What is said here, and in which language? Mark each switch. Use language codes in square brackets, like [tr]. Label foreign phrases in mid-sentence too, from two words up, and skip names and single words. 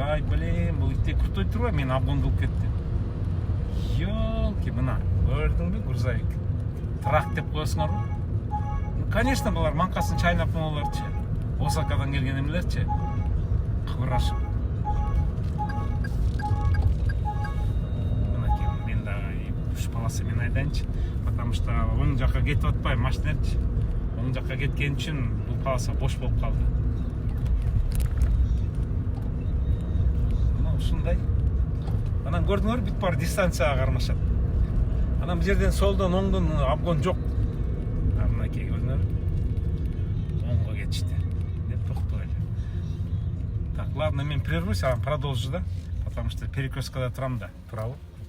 [ky] Ай блин, бул итте крутой турбайбы, мени обгон кылып кетти. Ёлки, мына көрдүңбү грузовик? Трак деп коесуңарбы? Конечно, булар манкасын чайнап моолорчу. Осакадан келген эмелерчи. Кыбырашып. Мынакей мен дагы үч полоса мен айдайынчы. [ru] Потому что [ky] оң жака кетип атпайм машинерчи. Оң жака кеткен үчүн бул полоса бош болуп калды. Мына ушундай. Анан көрдүңөрбү, бүт баары дистанцияга кармашат. Анан бул жерден солдон оңдон обгон жок. Мынакей көрдүңөрбү? Оңго кетишти. Деп токтоп эле. [ru] Так, ладно, мен прервусь, а продолжу, да? Потому что [ky] перекресткада турам да, туурабы?